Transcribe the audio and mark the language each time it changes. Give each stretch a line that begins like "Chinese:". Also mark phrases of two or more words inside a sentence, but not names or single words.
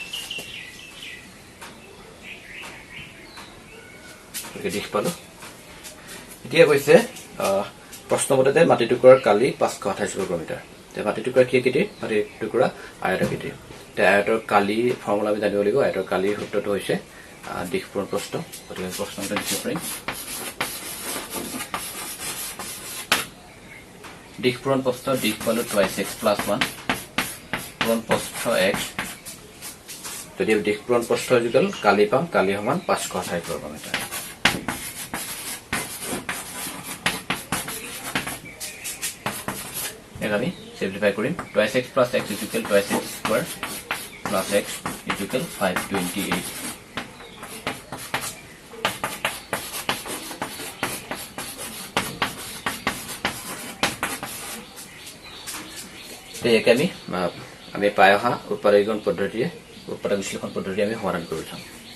Assamese: দিশ পালো এতিয়া কৈছে প্ৰশ্নমতে মাটি টুকুৰাৰ কালি 528 বৰ্গ মিটাৰ মাটি টুকুৰা কি আকৃতিৰ মাটি টুকুৰা আয়তাকৃতিৰ আয়তৰ কালি ফৰ্মুলা আমি জানিব লাগিব আয়তৰ কালিৰ সূত্ৰটো হৈছে দিশ পূৰণ প্ৰস্থ গতিকে প্ৰশ্নমতে লিখিব পাৰিম দিশ পূৰণ প্ৰস্থ দিশ পালো
English: 2x plus 1
Assamese: পূৰণ প্ৰস্থ x যদি দিশ পূৰণ প্ৰস্থ ইকুয়াল কালি পাম কালি সমান 528 বৰ্গ মিটাৰ এর আমি সিম্পলিফাই করিম
English: 2x plus x is equal to 2x square plus x is equal 528
Assamese: এই একে আমি পাই অহা উৎপাদন পদ্ধতিয়ে উৎপাদন বিশ্লেষণ পদ্ধতি আমি সমাধান কৰি থাম